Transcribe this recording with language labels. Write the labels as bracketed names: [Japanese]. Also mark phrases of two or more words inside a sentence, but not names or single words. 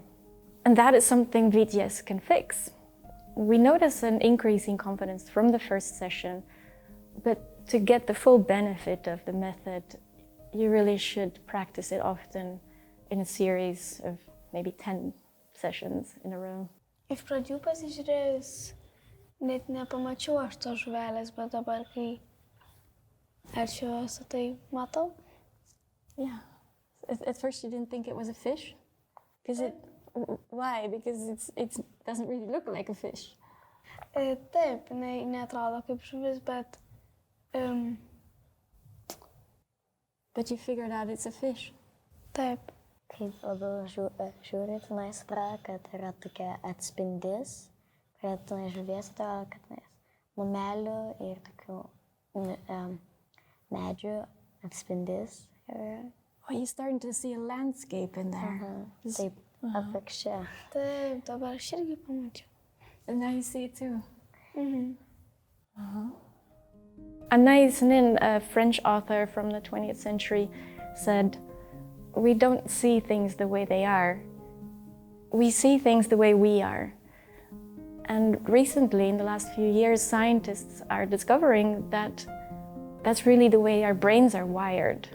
[English] And that is something VTS can fix. We notice an increase in confidence from the first session, but to get the full benefit of the method, you really should practice it often in a series of maybe 10 sessions in a row. [Lithuanian] Iš pradžių pasižiūrėjus, net nepamačiau aš tos žuvelės, bet dabar, kai arčiuosi, tai matau. [English] Yeah. At first you didn't think it was a fish? Why? Because it doesn't really look like a fish. [Lithuanian] Taip, neatrodo kaip žuvis, bet... [English] But you figured out it's a fish. [Lithuanian] Taip. Kaip labiau žiūri, tenais atrodo, kad yra tokia atspindis, kurie tenais žuvies atrodo, kad tenais mumelių ir tokių medžių atspindis. [English] Oh, you're starting to see a landscape in there. [Lithuanian] Taip, atvirkščiai. Taip, dabar aš irgi pamačiau. [English] And now you see it too. Anaïs Nin, a French author from the 20th century, said, "We don't see things the way they are. We see things the way we are." And recently, in the last few years, scientists are discovering that that's really the way our brains are wired.